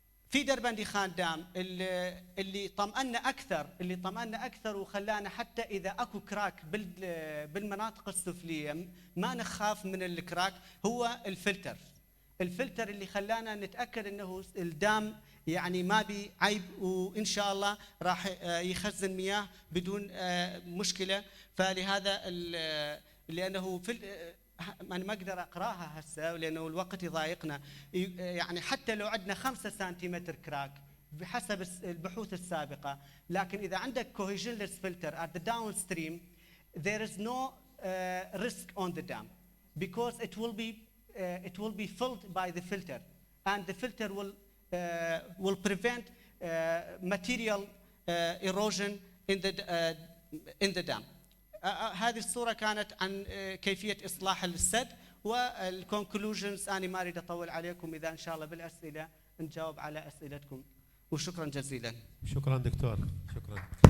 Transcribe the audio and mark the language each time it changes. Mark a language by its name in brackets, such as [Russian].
[Arabic] في دربندي خان دام اللي طمأنا اكثر وخلانا حتى اذا اكو كراك بالمناطق السفليه ما نخاف من الكراك، هو الفلتر اللي خلانا نتاكد انه الدام يعني ما بي عيب، وان شاء الله راح يخزن مياه بدون مشكله. فلهذا لانه أنا ما أقدر أقراها هسه لأنه الوقت يضايقنا، يعني حتى لو عندنا 5 سنتيمتر كراك بحسب البحوث السابقة، لكن إذا عندك [English] cohesionless filter at the downstream there is no risk on the dam because it will be filled by the filter and the filter will prevent material erosion in the dam. [Arabic] هذه الصورة كانت عن كيفية إصلاح السد، والكونكلوجنز أنا ما أريد أطول عليكم، إذا إن شاء الله بالأسئلة نجاوب على أسئلتكم، وشكرا جزيلا. شكرا دكتور، شكرا.